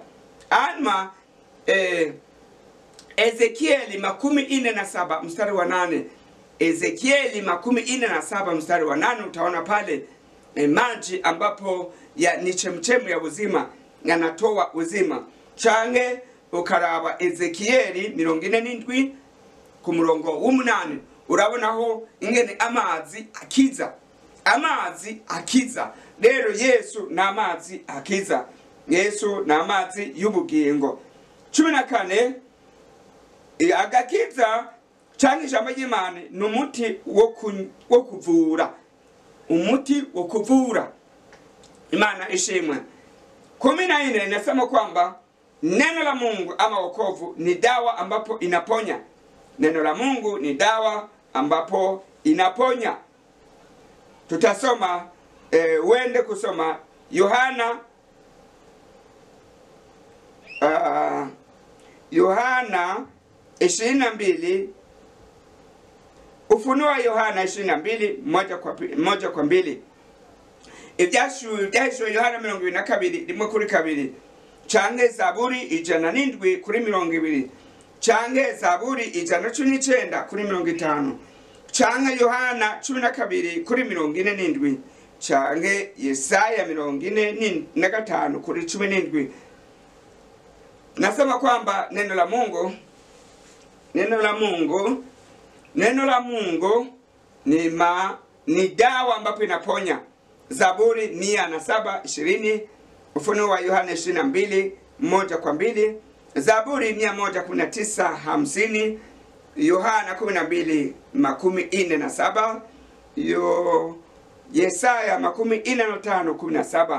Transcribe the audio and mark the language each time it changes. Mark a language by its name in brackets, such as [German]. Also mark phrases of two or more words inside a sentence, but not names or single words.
[Swahili] Alma Ezekieli 47 mstari wa 8. Ezekieli 47 mstari wa 8, utaona pale maji ambapo ni chemchemu ya uzima, yanatoa uzima. [Rundi] Change ukaraba Ezekieli 47 ku murongo w'8, urabonaho ingene amazi akiza. Amazi akiza. Rero Yesu na amazi akiza. Yesu na amazi y'ubugingo. 14, agakiza cyangwa ijambo ry'Imana ni umuti wo kuvura. Umuti wo kuvura. Imana ishimwe. [Swahili] 14 nasema kwamba neno la Mungu ama wokovu ni dawa ambapo inaponya. Neno la Mungu ni dawa ambapo inaponya. Tutasoma wende kusoma Yohana 22 Ufunuo Yohana 22:1-2. [Rundi] Ibyashuwe Yohana 22:1-2 canke Zaburi 107:20 canke Zaburi 119:50 canke Yohana 12:47 canke Yesaya 45:17. [Swahili] Nasema kwamba neno la Mungu ni dawa ambapo inaponya. Zaburi 107:20, Ufunuo wa Yohana 22:1-2, Zaburi 119:50, Yohana 12:47, Yesaya 45:17.